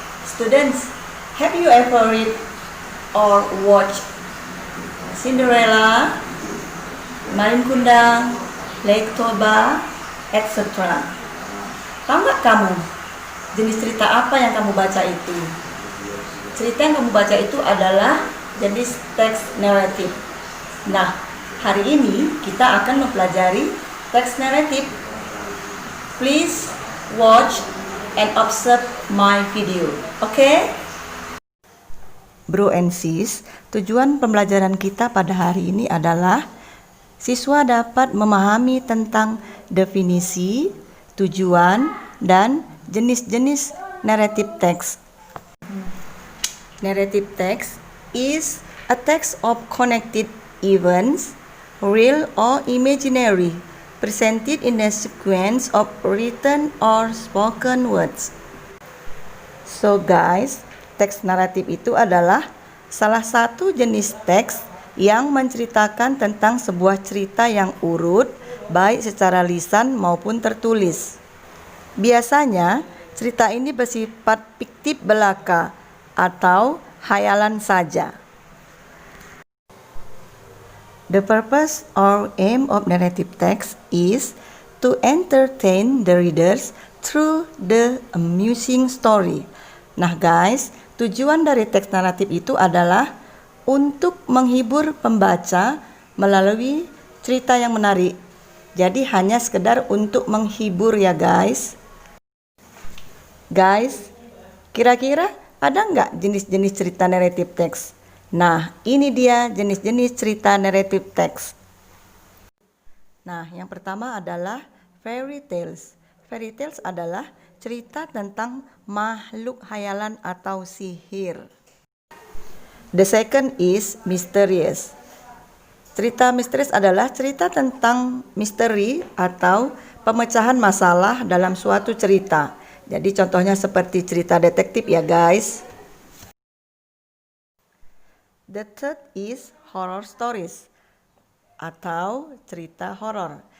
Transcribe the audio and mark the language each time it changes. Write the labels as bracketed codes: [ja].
[en] Students, have you ever read or watched Cinderella, Malin Kundang, Lake Toba, etc.? [id] Tahu nggak kamu jenis cerita apa yang kamu baca itu? Cerita yang kamu baca itu adalah jenis teks naratif. Nah, hari ini kita akan mempelajari teks naratif. [en] Please watch and observe my video. Okay? Bro and sis, [id] tujuan pembelajaran kita pada hari ini adalah siswa dapat memahami tentang definisi, tujuan, dan jenis-jenis narrative text. [en] Narrative text is a text of connected events, real or imaginary, presented in a sequence of written or spoken words. So guys, [id] teks naratif itu adalah salah satu jenis teks yang menceritakan tentang sebuah cerita yang urut, baik secara lisan maupun tertulis. Biasanya, cerita ini bersifat fiktif belaka atau khayalan saja. [en] The purpose or aim of narrative text is to entertain the readers through the amusing story. [id] Nah guys, tujuan dari teks naratif itu adalah untuk menghibur pembaca melalui cerita yang menarik. Jadi hanya sekedar untuk menghibur ya guys. Guys, kira-kira ada nggak jenis-jenis cerita naratif teks? Nah, ini dia jenis-jenis cerita naratif teks. Nah, yang pertama adalah fairy tales. Fairy tales adalah cerita tentang makhluk khayalan atau sihir. [en] The second is mysterious. [id] Cerita misterius adalah cerita tentang misteri atau pemecahan masalah dalam suatu cerita. Jadi contohnya seperti cerita detektif ya guys. [en] The third is horror stories [id] atau cerita horor.